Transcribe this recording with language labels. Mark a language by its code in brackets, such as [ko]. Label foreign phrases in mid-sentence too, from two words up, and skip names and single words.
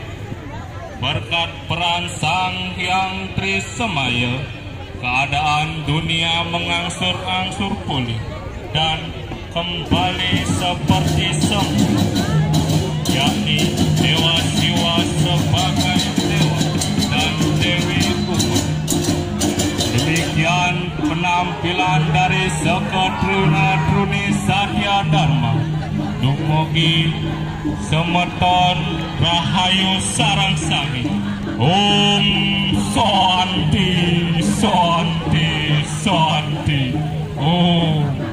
[id] Berkat peran Sang Yang Trisemaya, keadaan dunia mengangsur-angsur pulih dan kembali seperti semula, yakni Dewa Siwa sebagai dewa dan Dewi Uma. Demikian penampilan dari Seketruni Satyadharma. [ban] Dumugi semeton rahayu sareng sami. [sa] Om Santi Santi Santi. Om.